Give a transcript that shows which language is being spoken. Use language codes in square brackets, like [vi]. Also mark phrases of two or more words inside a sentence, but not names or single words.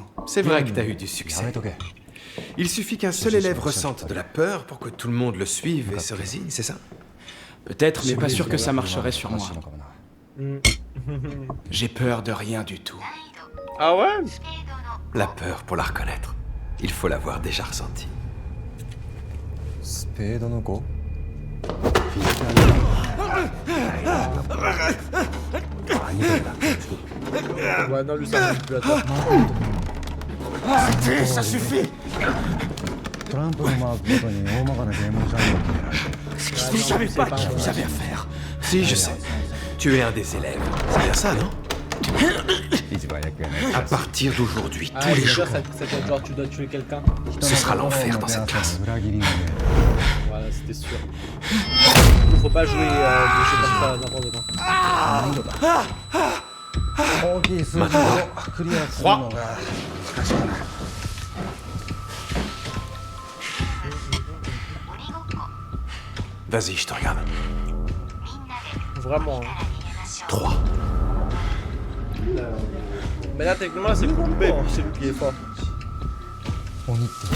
[fr] C'est vrai que t'as eu du succès. Il suffit qu'un seul élève ressente de la peur pour que tout le monde le suive et se résigne, c'est ça? Peut-être, mais pas sûr que ça marcherait sur moi. Hmm. J'ai peur de rien du tout. Ah ouais? La peur, pour la reconnaître, il faut l'avoir déjà ressentie. [ja] スペードの5 [fr] Ouais, non, lui, ça marche plus à toi. Arrêtez, ça suffit! [ja] トランプのマークごとに大まかなゲームジャンルを決められる [fr] Je ne savais pas à qui vous avez affaire. Si, je sais. Tu es un des élèves. C'est bien ça, non? [ja] 一番役やない [fr] À partir d'aujourd'hui, Ah, tous les c'est sûr, jours, c'était genre tu dois tuer quelqu'un. ce sera l'enfer dans cette classe. [ja] 裏切りのゲーム [fr] Voilà, c'était sûr. Faut pas jouer des jeux comme ça n'importe quand. [ja] 大きい数字をクリアするのが難しくない [fr] Vas-y, je te regarde. Vraiment. Hein. 3. Mais là, techniquement, c'est Poupée, puis c'est lui qui est fort. [ja] 鬼って